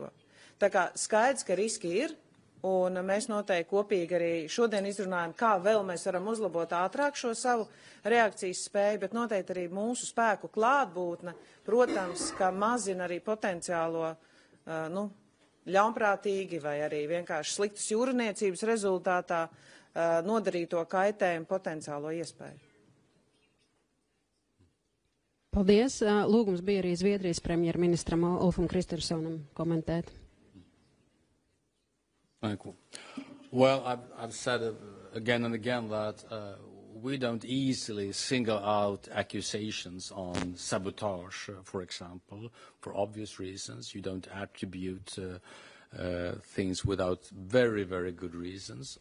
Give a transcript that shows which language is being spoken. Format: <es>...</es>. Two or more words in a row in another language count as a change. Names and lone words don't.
<lv>Tā kā skaidrs, ka riski ir, un mēs noteikti kopīgi arī šodien izrunājam, kā vēl mēs varam uzlabot ātrāk šo savu reakcijas spēju, bet noteikti arī mūsu spēku klātbūtne, protams, ka mazina arī potenciālo, ļaunprātīgi vai arī vienkārši sliktas jūrniecības rezultātā nodarīto kaitējumu potenciālo iespēju. Paldies. Lūgums bija arī Zviedrijas premjerministram Ulfam Kristerssonam komentēt.</lv> <en>Thank you. Well, I've said again and again that we don't easily single out accusations on sabotage, for example, for obvious reasons. You don't attribute things without very, very good reasons.</en>